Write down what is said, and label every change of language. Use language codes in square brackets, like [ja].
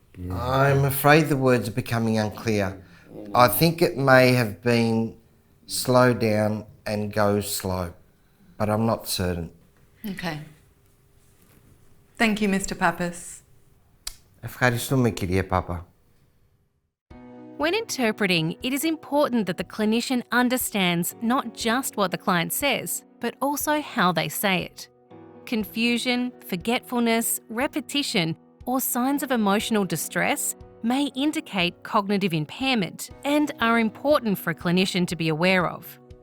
[en] I'm afraid the words are becoming unclear. I think it may have been slow down and go slow, but I'm not certain. Okay. Thank you, Mr. Pappas. [el] Ευχαριστούμε, κύριε Πάπα. [en] When interpreting, it is important that the clinician understands not just what the client says, but also how they say it. Confusion, forgetfulness, repetition, or signs of emotional distress may indicate cognitive impairment and are important for a clinician to be aware of.